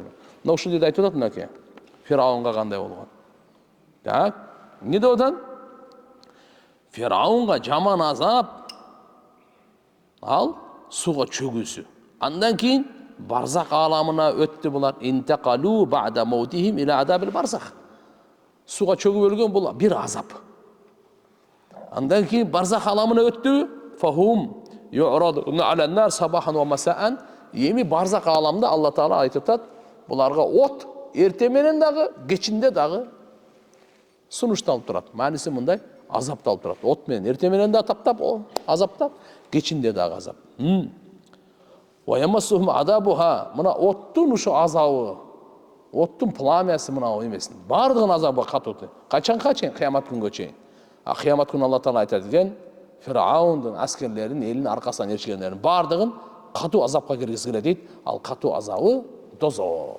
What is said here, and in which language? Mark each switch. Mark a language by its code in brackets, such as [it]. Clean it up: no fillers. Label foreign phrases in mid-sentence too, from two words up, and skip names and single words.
[ky] Мына ушул жерде айтып атат мынакей. Фираунга кандай болгон. Так, эмне деп атат? Фираунга жаман азап ал суга чөгүүсү. Андан кийин барзак аламына өттү булар. [ar] انتقلوا بعد موتهم إلى عذاب البرزخ. [ky] Суга чөгүп өлгөн бул бир азап. Андан кийин барзак аламына өттү. [ar] فهم يعرضون على النار صباحا ومساء. [ky] Эми барзак аламда Алла Таала айтып атат, буларга от эрте менен дагы, кечинде дагы сунушталып турат. Мааниси мындай, азапталып турат. От менен эрте менен да таптап, азаптап, кечинде дагы азап. [ar] ويمسهم عذابها. [ky] Мына оттун ушу азабы, оттун пламясы мына эмесин. Бардыгын азабы катуу. Качанга чейин? Кыямат күнгө чейин. Кыямат күнү Алла Таала айтат экен, Фираундун аскерлерин, элин аркасынан эрчигендерин бардыгын катуу азапка киргизгиле дейт. Ал катуу азабы дозок.